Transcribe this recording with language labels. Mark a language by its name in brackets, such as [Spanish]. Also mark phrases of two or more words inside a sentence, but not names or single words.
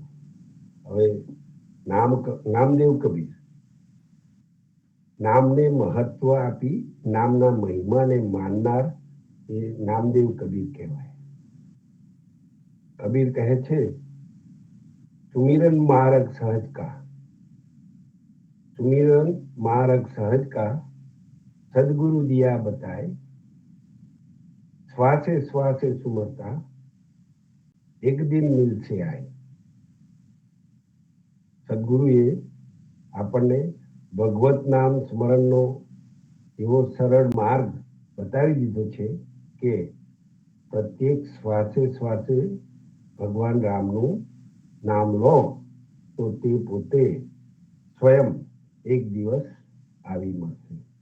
[Gujarati] હવે નામદેવ કબીર નામને મહત્વ આપી નામના મહિમાને માનનાર એ નામદેવ કબીર કહેવાય. કબીર કહે છે, [Hindi] सुमिरन मार्ग सहज का, सुमिरन मार्ग सहज का सदगुरु दिया बताए, श्वासे श्वासे सुमरता एक दिन मिलसे आए. [Gujarati] સદગુરુએ આપણને ભગવત નામ સ્મરણનો એવો સરળ માર્ગ બતાવી દીધો છે કે પ્રત્યેક શ્વાસે શ્વાસે ભગવાન રામનું નામ લો તો તે પોતે સ્વયં એક દિવસ આવી મળશે.